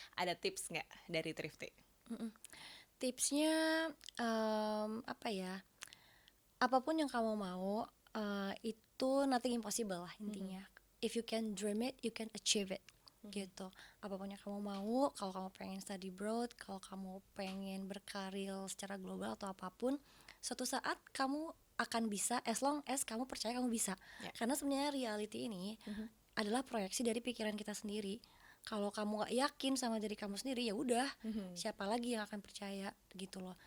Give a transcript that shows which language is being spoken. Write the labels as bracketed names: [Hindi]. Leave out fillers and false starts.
[Indonesian] Ada tips nggak dari Thrifty? Tipsnya apa ya? Apapun yang kamu mau, itu [English] nothing impossible [Indonesian] lah intinya. [English] If you can dream it, you can achieve it. [Indonesian] Gitu. Apapun yang kamu mau, kalau kamu pengen study abroad, kalau kamu pengen berkarir secara global atau apapun, suatu saat kamu akan bisa, [English] as long as [Indonesian] kamu percaya kamu bisa. Ya. Karena sebenarnya reality ini adalah proyeksi dari pikiran kita sendiri. Kalau kamu gak yakin sama diri kamu sendiri, ya udah, siapa lagi yang akan percaya gitu loh.